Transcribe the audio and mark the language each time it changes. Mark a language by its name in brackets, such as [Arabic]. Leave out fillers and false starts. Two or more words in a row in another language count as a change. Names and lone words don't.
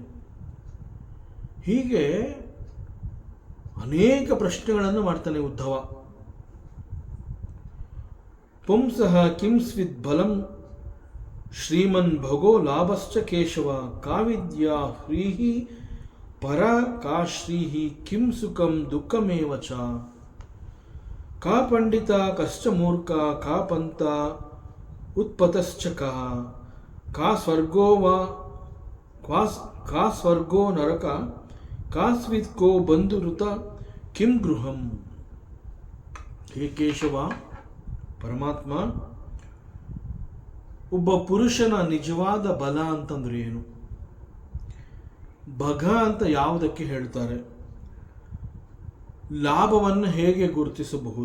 [Kannada] ಹೀಗೆ ಅನೇಕ ಪ್ರಶ್ನೆಗಳನ್ನು ಮಾಡ್ತಾನೆ ಉದ್ಧವ. [Sanskrit] ಪುಂಸಃ ಕಿಂ ಸ್ವಿದ್ ಬಲಂ ಶ್ರೀಮನ್ ಭಗೋ ಲಾಭಶ್ಚ ಕೇಶವ, ಕಾವಿದ್ಯಾ ಹ್ರೀಹಿ ಪರ ಕಾ ಶ್ರೀಹಿ ಕಿಂ ಸುಖಂ ದುಃಖಮೇವ ಚ, ಕಾ ಪಂಡಿತ ಕಶ್ಚ ಮೂರ್ಖ, ಕಾ ಪಂಥ ಉತ್ಪತಶ್ಚ ಕಃ, ಕಾ ಸ್ವರ್ಗೋ ವಾ ಕಾ ಸ್ವರ್ಗೋ ನರಕ, ಕಾ ಸ್ವಿತ್ ಕೋ ಬಂಧುಋತ ಕಿಂ ಗೃಹಂ. [Kannada] ಹೇ ಕೇಶವ, ಪರಮಾತ್ಮ, ಒಬ್ಬ ಪುರುಷನ ನಿಜವಾದ ಬಲ ಅಂತಂದ್ರೆ ಏನು? ಭಗ ಅಂತ ಯಾವುದಕ್ಕೆ ಹೇಳ್ತಾರೆ? ಲಾಭವನ್ನು ಹೇಗೆ ಗುರುತಿಸಬಹುದು?